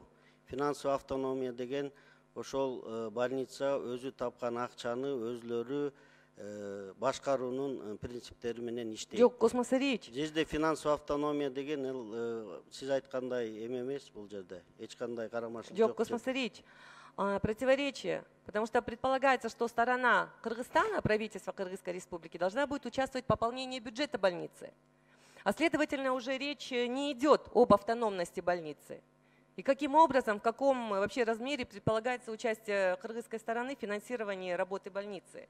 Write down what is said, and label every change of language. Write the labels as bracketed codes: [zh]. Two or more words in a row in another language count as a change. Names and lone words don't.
[ru] Финансовый автономия [ky] деген ошол больница өзү тапкан акчаны өзлөрү башкаруунун принциптери менен иштейт. Жок, Космос Ильич. Жерде [ru] финансовый автономия [ky] деген сиз айткандай эме эмес бул жерде. Эч кандай карамашылык жок. Жок, Космос Ильич. [ru] Противоречие, потому что предполагается, что сторона Кыргызстана, правительство Кыргызской республики, должна будет участвовать в пополнении бюджета больницы. А следовательно, уже речь не идет об автономности больницы. И каким образом, в каком вообще размере предполагается участие кыргызской стороны в финансировании работы больницы?